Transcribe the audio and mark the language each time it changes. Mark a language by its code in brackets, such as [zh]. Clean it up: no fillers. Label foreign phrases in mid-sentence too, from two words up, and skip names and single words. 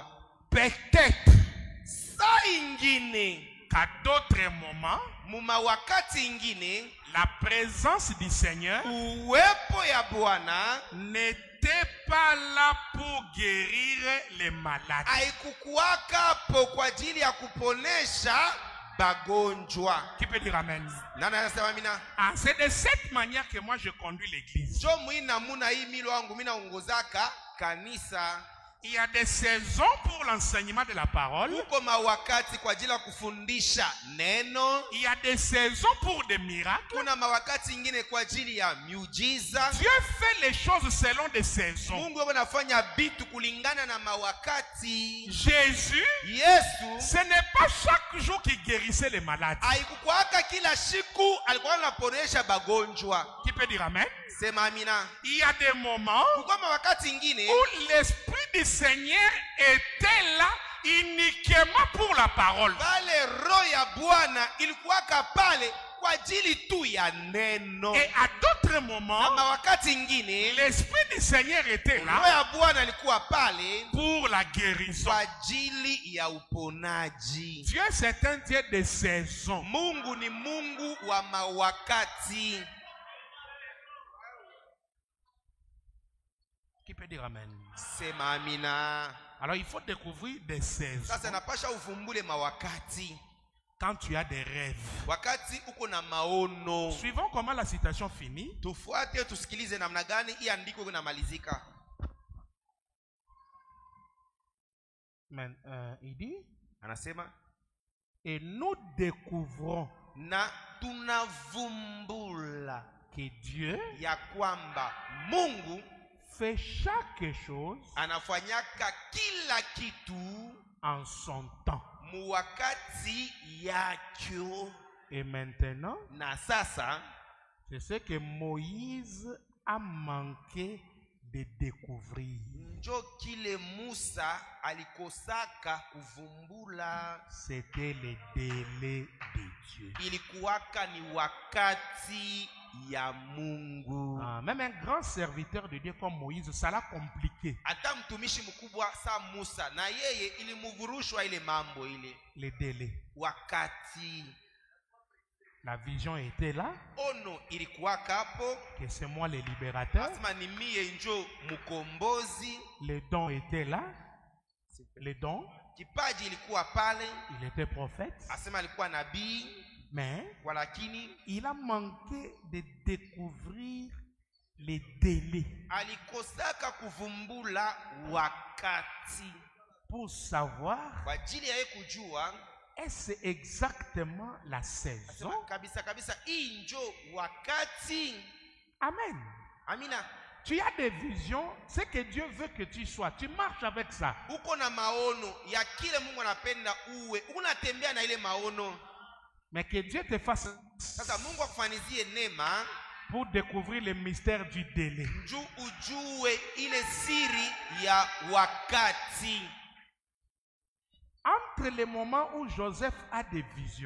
[fr] Peut-être [sw] Saa ingine [fr] qu'à d'autres moments, [sw] muma wakati ingine [fr] la présence du Seigneur [sw] uwepo ya Bwana [fr] n'était pas là pour guérir les malades. [sw] haikukuwaka hapo kwa ajili ya kuponesha bagonjwa. [fr] Qui peut dire amen? [sw] Nani anasema mina? [fr] Ah, c'est de cette manière que moi je conduis l'église. [sw] Jo mwina muna hii milo wangu mina ongozaka kanisa. [fr] Il y a des saisons pour l'enseignement de la parole. [sw] Huko mawakati kwa ajili ya kufundisha neno. [fr] Il y a des saisons pour des miracles. [sw] Kuna mawakati ingine kwa ajili ya miujiza. [fr] Dieu fait les choses selon des saisons. [sw] Mungu anafanya vitu kulingana na mawakati. [fr] Jésus, [sw] Yesu [fr] ce n'est pas chaque jour qu'il guérissait les malades. [sw] haikukwaka kila siku alikuwa anaponesha bagonjwa. [fr] Qui peut dire amen? [sw] Sema amina. [fr] Il y a des moments [sw] Kuko mawakati ingine [fr] où l'Esprit du Seigneur était là uniquement pour la parole. [sw] pale roho ya Bwana ilikuwaka pale kwa kwa ajili tu ya neno. [fr] Et à d'autres moments, [sw] Na wakati ingine [fr] l'Esprit du Seigneur était [sw] Roho [fr] là [sw] ya Bwana alikuwa pale [fr] pour la guérison. [sw] kwa ajili ya uponaji. [fr] Dieu c'est un Dieu de saison. [sw] Mungu ni Mungu wa mawakati. [fr] Qui peut dire amen? [sw] Sema amina. [fr] Alors il faut découvrir des saisons. [sw] Sasa napasha uvumbule mawakati. [fr] Quand tu as des rêves. [sw] Wakati uko na maono. [fr] Suivons comment la citation finit. [sw] Tufuate tusikilize namna gani hii andiko linamalizika. [fr] Mais, il dit, [sw] Anasema [fr] et nous découvrons [sw] na tunavumbula [fr] que Dieu [sw] ya kwamba Mungu [fr] fait chaque chose [sw] anafanyaka kila kitu [fr] en son temps. [sw] muwakati yake. [fr] Et maintenant, [sw] Na sasa [fr] c'est ce que Moïse a manqué de découvrir. [sw] njo kile Musa alikosaka kuvumbula. [fr] C'était le délai de Dieu. [sw] Ilikuwaka ni wakati ya Mungu. [fr] Même un grand serviteur de Dieu comme Moïse, ça l'a compliqué. [sw] Hata mtumishi mkubwa sa Musa na yeye ilimuvurushwa ile mambo ile. [fr] Le délai. [sw] Wakati [fr] La vision était là, [sw] ono ilikuwaka hapo, [fr] que c'est moi le libérateur. [sw] asema ni mie njo mkombozi. [fr] Les dons étaient là. Les dons, [sw] Kipaji ilikuwa pale, [fr] il était prophète. [sw] asema alikuwa nabii, [fr] Mais [sw] walakini [fr] il a manqué de découvrir les délais [sw] alikosaka kuvumbula wakati [fr] pour savoir [sw] kwa ajili ya yeye kujua [fr] est-ce exactement la saison. [sw] asema kabisa kabisa hii njo wakati. [fr] Amen. [sw] Amina. [fr] Tu as des visions, c'est que Dieu veut que tu sois. Tu marches avec ça. [sw] Uko na maono ya kile Mungu anapenda uwe, unatembea na ile maono. [fr] Mais que Dieu te fasse [sw] Sasa Mungu akufanizie neema [fr] pour découvrir le mystère du délai. [sw] juu ujue ile siri ya wakati. [fr] Entre les moments où Joseph a des visions,